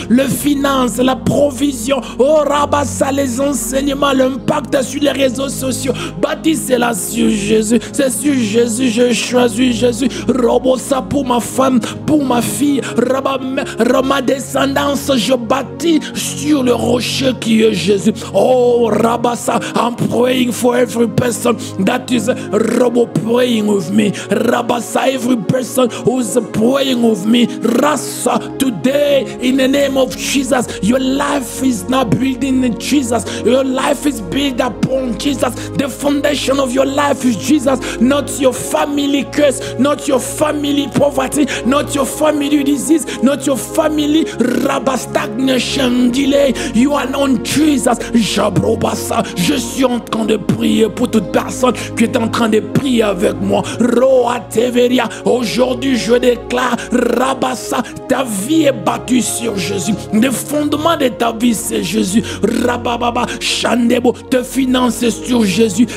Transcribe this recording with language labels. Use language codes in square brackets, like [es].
[fr] Le finance, la provision. Oh Rabba, ça, les enseignements, l'impact sur les réseaux sociaux. Bâtis cela sur Jésus. C'est sur Jésus, je choisis Jésus. Robo, ça pour ma femme, pour ma fille. Rabba, ma descendance, je bâtis sur le rocher qui est Jésus. [en] Oh Rabba, ça, I'm praying for every person that is Robo praying with me. Rabba, ça, every person who's praying with me. Rasa, today in the name of Jesus, your life is not built in Jesus. Your life is built upon Jesus. The foundation of your life is Jesus, not your family curse, not your family poverty, not your family disease, not your family Rabba stagnation, delay. You are on Jesus. Jabrobasa. [fr] Je suis en train de prier pour toute personne qui est en train de prier avec moi. Roa Teveria. Aujourd'hui, je déclare, Rabassa, ta vie est battue sur Jésus. Le fondement de ta vie, c'est Jésus. Rabababa, Chandebo, tes finances sur Jésus.